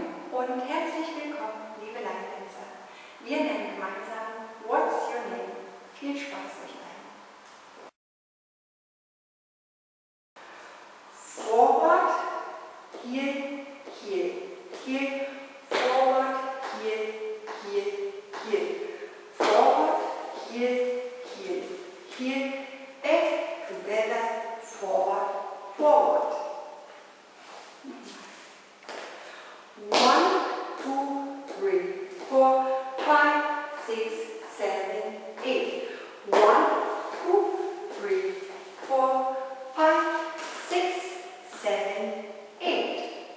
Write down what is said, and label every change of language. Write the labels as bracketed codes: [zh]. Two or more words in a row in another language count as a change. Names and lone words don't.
[de] und herzlich willkommen, liebe Line-Tänzer. Wir nennen gemeinsam What's Your Name? Viel Spaß euch allen. [en] Forward, heel, heel, heel, forward, heel, heel, heel, forward, heel, heel, heel, back, together, forward, forward. 1, 2, 3, 4, 5, 6, 7, 8. 1, 2, 3, 4, 5, 6, 7, 8.